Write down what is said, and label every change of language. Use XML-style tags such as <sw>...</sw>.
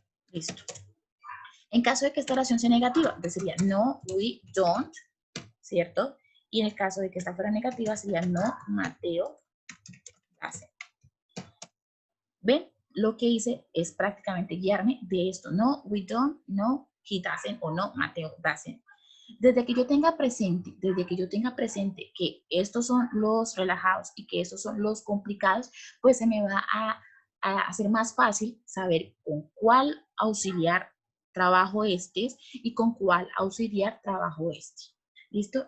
<es>Listo. En caso de que esta oración sea negativa, entonces sería</es> <en>no, we don't,</en> <es>¿cierto? Y en el caso de que esta fuera negativa, sería</es> <en>no, Mateo doesn't.</en> <es>¿Ven? Lo que hice es prácticamente guiarme de esto.</es> <en>No, we don't, no, he doesn't o no, Mateo doesn't.</en> <es>Desde que yo tenga presente, que estos son los relajados y que estos son los complicados, pues se me va a hacer más fácil saber con cuál auxiliar trabajo este y con cuál auxiliar trabajo este. ¿Listo?</es>